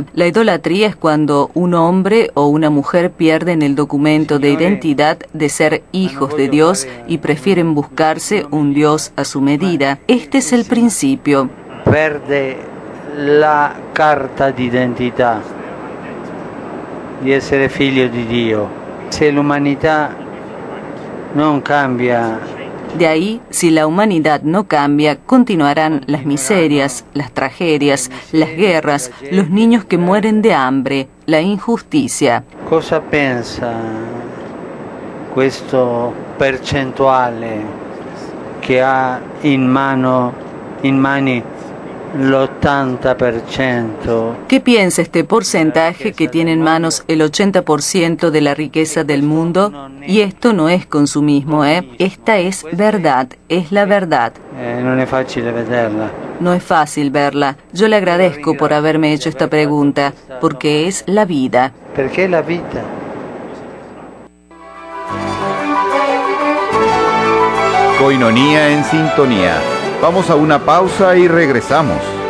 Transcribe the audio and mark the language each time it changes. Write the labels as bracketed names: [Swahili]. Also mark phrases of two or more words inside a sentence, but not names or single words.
[Spanish] La idolatría es cuando un hombre o una mujer pierden el documento de identidad de ser hijos de Dios y prefieren buscarse un Dios a su medida. Este es el principio. [Italian] Perde la carta d'identità di essere figlio di Dio. Se l'umanità non cambia, [Spanish] De ahí, si la humanidad no cambia, continuarán las miserias, las tragedias, las guerras, los niños que mueren de hambre, la injusticia. [Italian] cosa pensa questo percentuale che ha in mani l'80%? [Spanish] ¿Qué piensa este porcentaje que tiene en manos el 80% de la riqueza del mundo? Y esto no es consumismo, Esta es verdad, es la verdad. [Italian] Non è facile vederla. [Spanish] No es fácil verla. Yo le agradezco por haberme hecho esta pregunta, porque es la vida. [Italian] Perché è la vita. [Spanish] Coinonía en sintonía. Vamos a una pausa y regresamos.